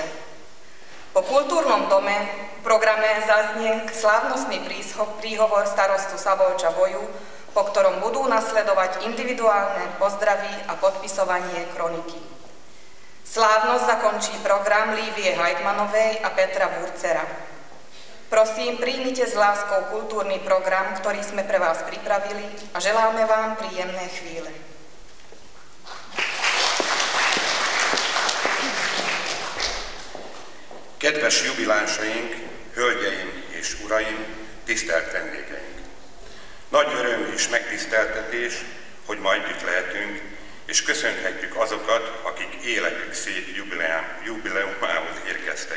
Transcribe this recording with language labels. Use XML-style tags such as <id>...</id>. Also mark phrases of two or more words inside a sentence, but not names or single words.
<sk>Po kultúrnom programe zaznie slávnostný príhovor starostu Szabolcsa Boju, po ktorom budú nasledovať individuálne pozdravy a podpisovanie kroniky. Slávnosť zakončí program Lívie Heitmanovej a Petra Wurcera. Prosím, príjmite s láskou kultúrny program, ktorý sme pre vás pripravili a želáme vám príjemné chvíle.</sk> <hu>Kedves jubilánsaink, hölgyeim és uraim, tisztelt vendégeink! Nagy öröm és megtiszteltetés, hogy ma együtt lehetünk, és köszönhetjük azokat, akik életük szép jubileumához érkeztek.</hu>